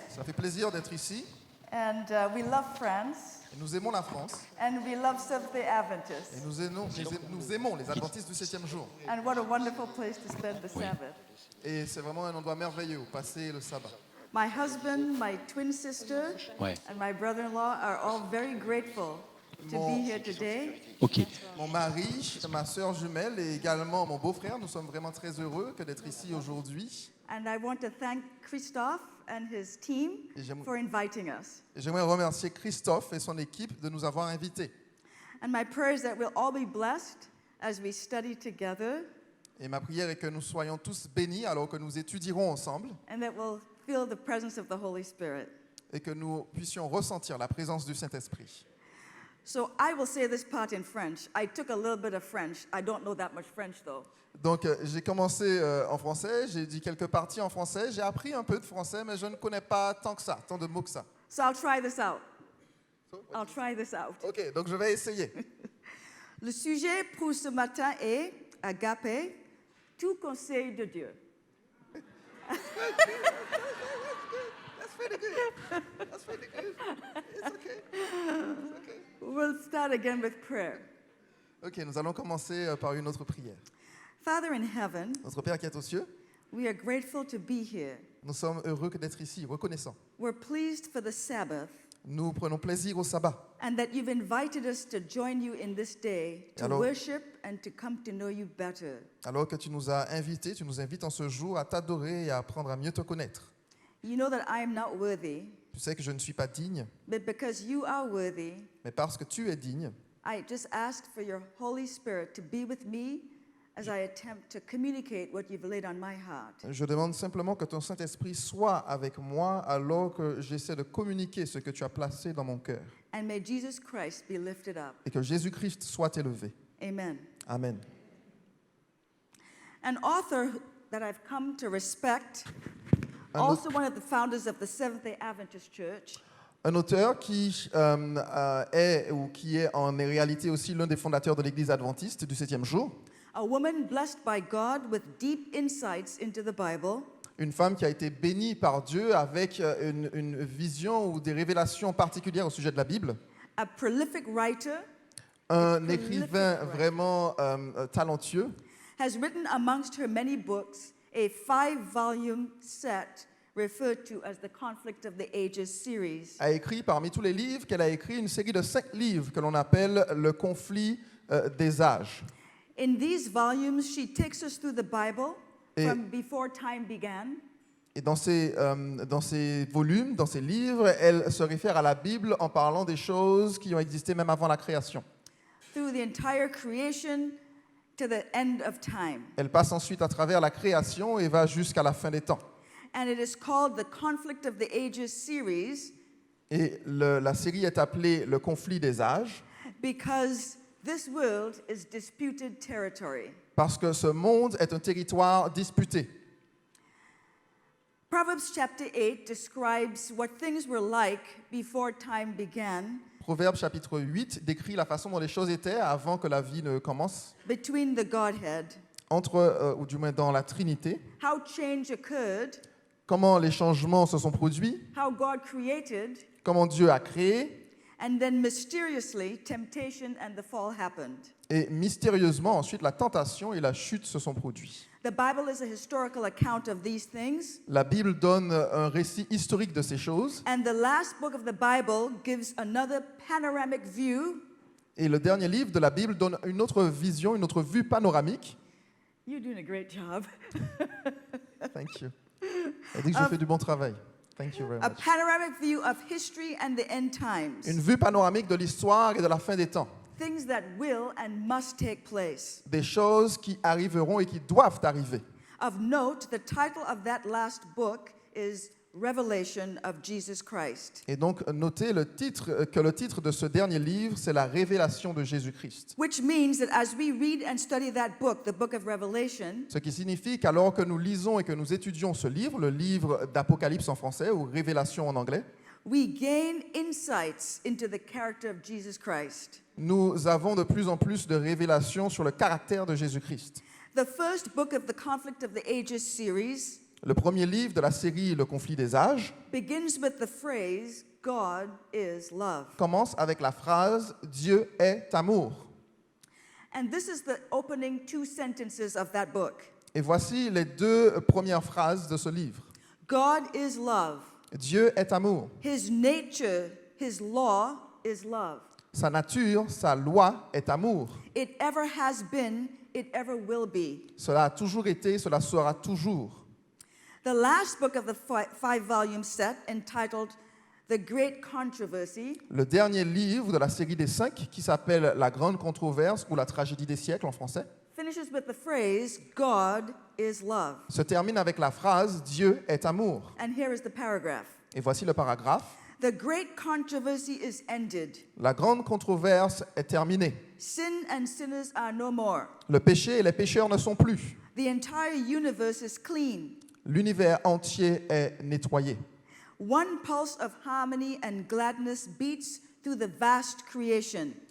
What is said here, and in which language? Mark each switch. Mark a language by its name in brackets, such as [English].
[French] Ça fait plaisir d'être ici. [English] and we love France, [French] Et nous aimons la France. [English] and we love Seventh-day [French] Et [English] Adventists. [French] nous aimons les adventistes du 7e jour. [English] And what a wonderful place to spend the Sabbath. [French] Et c'est vraiment un endroit merveilleux où passer le sabbat. [English] My husband, my twin sister, [French] Ouais. [English] and my brother-in-law are all very grateful to be here today. [French] Ok. Mon mari, ma sœur jumelle et également mon beau-frère, nous sommes vraiment très heureux d'être ici aujourd'hui. [English] And I want to thank Christophe and his team [French] Et j'aime- [English] for inviting us. [French] Et j'aimerais remercier Christophe et son équipe de nous avoir invités. [English] And my prayer is that we'll all be blessed as we study together, [French] Et ma prière est que nous soyons tous bénis alors que nous étudierons ensemble [English] and that we'll feel the presence of the Holy Spirit. [French] et que nous puissions ressentir la présence du Saint-Esprit. [English] So I will say this part in French. I took a little bit of French. I don't know that much French though. [French] Donc j'ai commencé en français, j'ai dit quelques parties en français, j'ai appris un peu de français, mais je ne connais pas tant que ça, tant de mots que ça. [English] So I'll try this out. I'll try this out. [French] Ok, donc je vais essayer. Le sujet pour ce matin est Agape, tout conseil de Dieu. [English] That's pretty good. That's pretty good. It's okay. It's okay. We'll start again with prayer. [French] Ok, nous allons commencer par une autre prière. [English] Father in heaven, [French] Notre Père qui est aux cieux, [English] we are grateful to be here. [French] nous sommes heureux d'être ici, reconnaissants. [English] We're pleased for the Sabbath [French] Nous prenons plaisir au sabbat. [English] and that you've invited us to join you in this day to [French] Alors- [English] worship and to come to know you better. [French] Alors que tu nous as invités, tu nous invites en ce jour à t'adorer et à apprendre à mieux te connaître. [English] You know that I am not worthy, [French] Tu sais que je ne suis pas digne, [English] but because you are worthy, [French] mais parce que tu es digne, [English] I just ask for your Holy Spirit to be with me as I attempt to communicate what you've laid on my heart. [French] je demande simplement que ton Saint-Esprit soit avec moi alors que j'essaie de communiquer ce que tu as placé dans mon cœur. [English] And may Jesus Christ be lifted up. [French] Et que Jésus-Christ soit élevé. [English] Amen. [French] Amen. [English] An author that I've come to respect, [French] Un [English] also one of the founders of the Seventh-day Adventist Church, [French] Un auteur qui est ou qui est en réalité aussi l'un des fondateurs de l'Église adventiste du 7e jour, [English] a woman blessed by God with deep insights into the Bible, [French] une femme qui a été bénie par Dieu avec une vision ou des révélations particulières au sujet de la Bible, [English] a prolific writer, [French] un [English] prolific [French] écrivain [English] writer. [French] vraiment talentueux, [English] has written amongst her many books a 5-volume set referred to as the Conflict of the Ages series. [French] a écrit parmi tous les livres qu'elle a écrit une série de 5 livres que l'on appelle le conflit des âges. [English] In these volumes, she takes us through the Bible [French] Et- [English] from before time began [French] Et dans ces volumes, dans ces livres, elle se réfère à la Bible en parlant des choses qui ont existé même avant la création. [English] through the entire creation to the end of time. [French] Elle passe ensuite à travers la création et va jusqu'à la fin des temps. [English] And it is called the Conflict of the Ages series [French] Et la série est appelée Le conflit des âges [English] because this world is disputed territory. [French] parce que ce monde est un territoire disputé. [English] Proverbs chapter 8 describes what things were like before time began [French] Proverbe chapitre 8 décrit la façon dont les choses étaient avant que la vie ne commence, [English] between the Godhead, [French] ou du moins dans la Trinité, [English] how change occurred, [French] comment les changements se sont produits, [English] how God created, [French] comment Dieu a créé, [English] and then mysteriously temptation and the fall happened. [French] et mystérieusement ensuite la tentation et la chute se sont produits. [English] The Bible is a historical account of these things, [French] La Bible donne un récit historique de ces choses, [English] and the last book of the Bible gives another panoramic view. [French] et le dernier livre de la Bible donne une autre vision, une autre vue panoramique. [English] You're doing a great job. Thank you. [French] Elle dit que je fais du bon travail. [English] Thank you very A much. panoramic view of history and the end times. [French] Une vue panoramique de l'histoire et de la fin des temps. [English] Things that will and must take place. [French] Des choses qui arriveront et qui doivent arriver. [English] Of note, the title of that last book is Revelation of Jesus Christ, [French] Et donc, notez que le titre de ce dernier livre, c'est la révélation de Jésus-Christ. [English] which means that as we read and study that book, the book of Revelation, [French] Ce qui signifie qu'alors que nous lisons et que nous étudions ce livre, le livre d'Apocalypse en français ou Révélation en anglais, [English] we gain insights into the character of Jesus Christ. [French] nous avons de plus en plus de révélations sur le caractère de Jésus-Christ. [English] The first book of the Conflict of the Ages series [French] Le premier livre de la série Le conflit des âges [English] begins with the phrase, God is love. [French] commence avec la phrase « Dieu est amour ». [English] And this is the opening 2 sentences of that book. [French] Et voici les 2 premières phrases de ce livre. [English] God is love. [French] Dieu est amour. [English] His nature, his law is love. [French] Sa nature, sa loi est amour. [English] It ever has been, it ever will be. [French] Cela a toujours été, cela sera toujours. [English] The last book of the 5-volume set, entitled The Great Controversy, [French] Le dernier livre de la série des 5, qui s'appelle La Grande Controverse ou La Tragédie des siècles en français, [English] finishes with the phrase, God is love. [French] se termine avec la phrase « Dieu est amour ». [English] And here is the paragraph. [French] Et voici le paragraphe. [English] The great controversy is ended. [French] La grande controverse est terminée. [English] Sin and sinners are no more. [French] Le péché et les pécheurs ne sont plus. [English] The entire universe is clean. [French] L'univers entier est nettoyé. [English] One pulse of harmony and gladness beats through the vast creation.